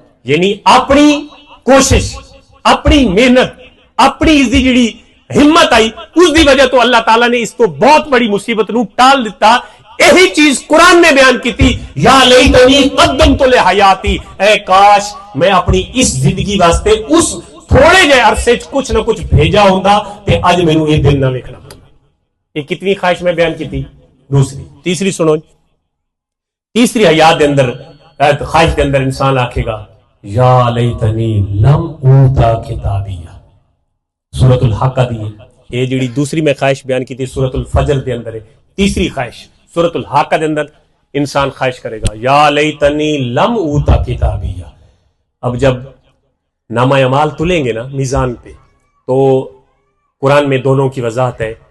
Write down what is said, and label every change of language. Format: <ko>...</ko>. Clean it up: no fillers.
<pa>یعنی اپنی کوشش، اپنی محنت، اپنی اس دی جڑی ہمت آئی، اس دی وجہ تو اللہ تعالیٰ نے اس تو بہت بڑی مصیبت نو ٹال دیتا. یہی چیز قرآن نے بیان کی تھی،</pa> <ar>یا لیتنی قدمت لحیاتی،</ar> <pa>اے کاش میں اپنی اس زندگی واسطے اس تھوڑے جے عرصے کچھ نہ کچھ بھیجا ہوتا تے اج مینوں یہ دن نہ ویکھنا پڑتا.</pa> <ur>یہ کتنی خواہش میں بیان کی تھی؟ دوسری.</ur> <pa>تیسری سنو، تیسری حیات دے اندر، خواہش دے اندر انسان آکھے گا</pa> <ar>یا لیتنی لم اوتا کتابیہ.</ar> <pa>سورۃ الحق دی یہ جڑی دوسری میں خواہش بیان کی تھی سورۃ الفجر دے اندر ہے. تیسری خواہش سورۃ الحق دے اندر انسان خواہش کرے گا</pa> <ar>یا لیتنی لم اوتا کتابیہ.</ar> <ur>اب جب نامہ اعمال تلیں گے نا میزان پہ تو قرآن میں دونوں کی وضاحت ہے.</ur>